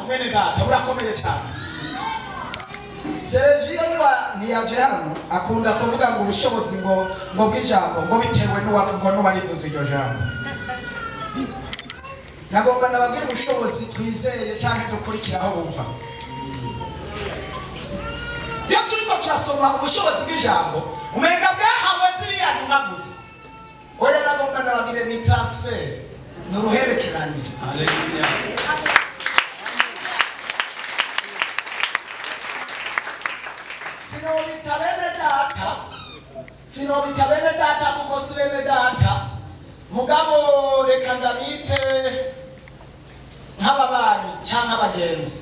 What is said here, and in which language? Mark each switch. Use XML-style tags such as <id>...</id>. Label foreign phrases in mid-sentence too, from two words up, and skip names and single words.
<rn>Mwene data burakomeye cyane. Sergio ntiyaje hano akunda kuvuga ngo ubushobozi ngo bw'ijambo ngo bitewe n'uwarivuze iryo jambo. Nagomba nababwira ubushobozi twizeye cyangwa dukurikiraho buva. Iyo turiko turasoma ubushobozi bw'ijambo, umenga bwahawe ziriya ntumwa gusa. Oya, nagomba nababwire ni transfer, ni uruherekerane. Haleluya. Sinobita bene data kuko si bene data, mugabo reka ndabite nk'ababanyi cyangwa abagenzi.</rn>